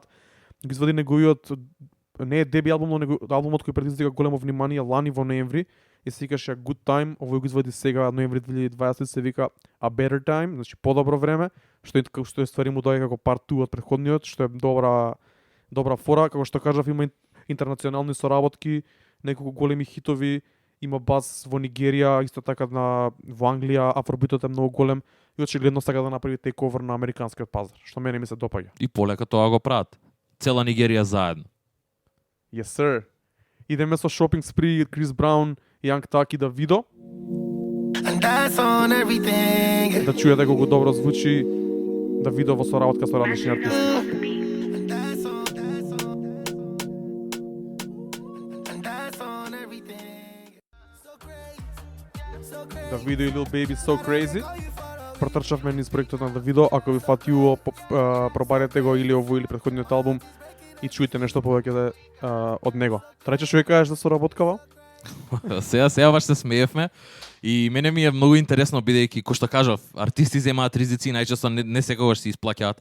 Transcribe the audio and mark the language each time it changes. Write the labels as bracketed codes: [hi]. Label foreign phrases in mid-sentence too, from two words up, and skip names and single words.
[mk] Го извади неговиот, не е деби албум, но албумот кој предизвика големо внимание лани во ноември и се викаше Good Time, овој го извади сега ноември 2020 се вика A Better Time, значи подобро време, што е ствари му доаѓа како part 2 од претходниот, што е добра фора, како што кажав, има интернационални соработки, неколку големи хитови, има бас во Нигерија, исто така во Англија, афробитот е многу голем и очигледно сака да направи тейковер на американскиот пазар, што мене ми се допаѓа. И полека тоа го прават. Цела Нигерија заедно. [en] Yes, sir. [mk] Идеме со Shopping Spree, Крис Браун, Young Thug и Давидо. [en] And that's on everything. [mk] Да чуете колку добро звучи Давидо во соработка со различни артисти. [en] And that's on. And that's on everything. So crazy. So crazy. [mk] Давидо и Lil Baby So Crazy. Протрчавме низ проектот на Давидо, ако ви фати уво, пробарете го или ово или претходниот албум и чујте нешто повеќе од него. Трајче што ја кажеш за соработкава? Сега баш се смеевме и мене ми е многу интересно бидејќи кој што кажав, артисти земаат ризици и најчесто не секогаш се исплаќаат.